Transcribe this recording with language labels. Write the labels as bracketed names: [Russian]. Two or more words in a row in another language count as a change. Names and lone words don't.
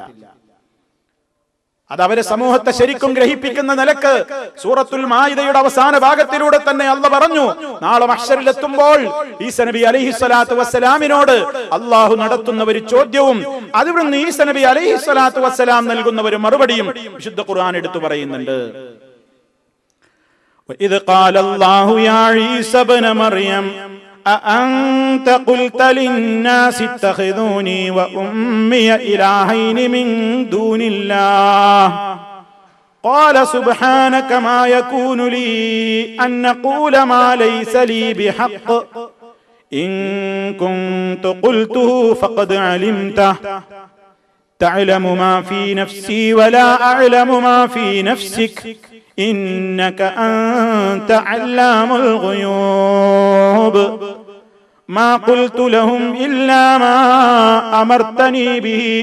[Malayalam] അത് അവരെ സമൂഹത്തെ ശരിക്കും ഗ്രഹിപ്പിക്കുന്ന നിലക്ക് സൂറത്തുൽ മാഇദയുടെ അവസാന ഭാഗത്തിലൂടെ തന്നെ അല്ലാഹു പറഞ്ഞു, നാളെ മഹ്ശറിൽ എത്തുമ്പോൾ ഈസ നബി [Arabic] عليه الصلاة والسلام [Malayalam] അല്ലാഹു നടത്തുന്ന ഒരു ചോദ്യവും അതിൽ ഈസ നബി [Arabic] عليه الصلاة والسلام [Malayalam] നൽകുന്ന ഒരു മറുപടിയും വിശുദ്ധ ഖുർആൻ എടുത്തു പറയുന്നുണ്ട്. [Arabic] وإذ قال الله يا عيسى ابن مريم أأنت قلت للناس اتخذوني وأمي إلهين من دون الله قال سبحانك ما يكون لي أن أقول ما ليس لي بحق إن كنت قلته فقد علمته تعلم ما في نفسي ولا أعلم ما في نفسك إنك أنت علام الغيوب ما قلت لهم إلا ما أمرتني به